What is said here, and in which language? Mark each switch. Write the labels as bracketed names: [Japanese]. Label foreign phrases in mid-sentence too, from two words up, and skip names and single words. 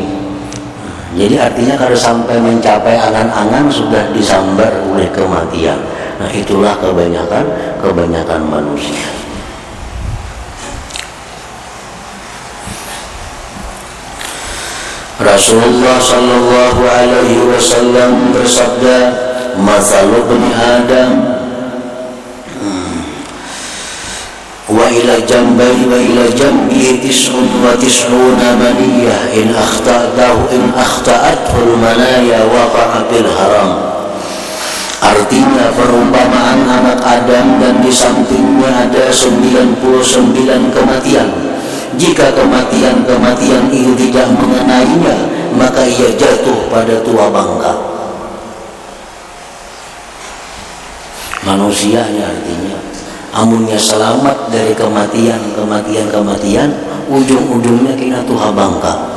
[Indonesian] Jadi artinya kalau sampai mencapai angan-angan sudah disambar oleh kematian. Nah itulah kebanyakan manusia. Rasulullah [Arabic] صلى الله عليه وسلم [Indonesian] bersabda, [Arabic] "مثل بني آدم وإلى جنبه وإلى جنبه تسع وتسعون منية إن أخطأته المنايا وقع في الهرم." [Indonesian] Artinya perumpamaan anak Adam dan di sampingnya ada 99 kematian. Jika kematian itu tidak mengenainya, maka ia jatuh pada tua bangka. Manusianya artinya, amunnya selamat dari kematian, ujung-ujungnya kena tua bangka.